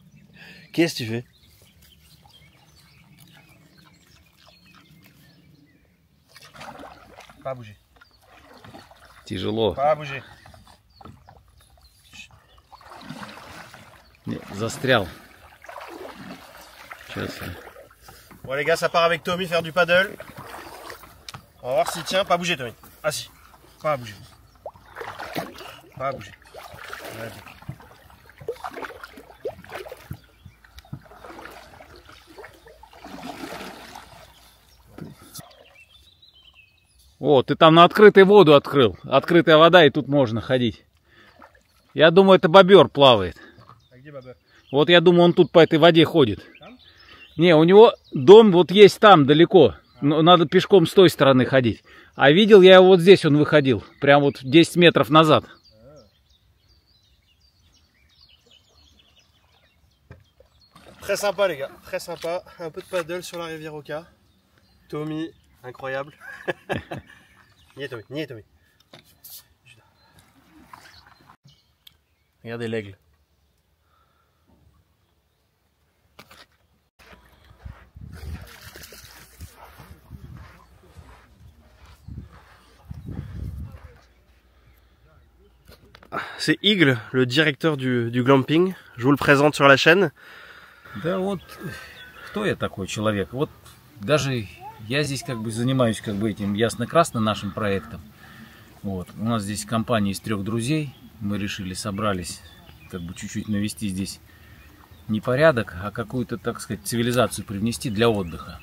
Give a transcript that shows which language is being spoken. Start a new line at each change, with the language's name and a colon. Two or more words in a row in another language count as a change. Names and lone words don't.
French: Qu'est-ce que tu fais? Pas bouger.
Russian: Тяжело.
French: Pas bouger.
Russian: Не, застрял. Сейчас.
French: Bon les gars, ça part avec Tommy faire du paddle. On va voir s'il tient. Pas bouger Tommy. Ah si. Pas bouger. Pas bouger. Ouais.
Russian: О, ты там на открытую воду открыл. Открытая вода, и тут можно ходить. Я думаю, это бобер плавает. А где бобер? Вот я думаю, он тут по этой воде ходит. Там? Не, у него дом вот есть там, далеко. Но надо пешком с той стороны ходить. А видел я его вот здесь, он выходил. Прям вот 10 метров назад.
French: Très sympa les gars, très sympa. Un peu de paddle sur la rivière Oka. Tommy, incroyable. Niais Tommy, niais Tommy. Regardez l'aigle. C'est Igle, le directeur du glamping. Je vous le présente sur la chaîne.
Russian: Да вот, кто я такой человек? Вот даже я здесь как бы занимаюсь как бы этим ясно-красно нашим проектом. Вот. У нас здесь компания из 3 друзей. Мы решили, собрались как бы чуть-чуть навести здесь не порядок, а какую-то, так сказать, цивилизацию привнести для отдыха.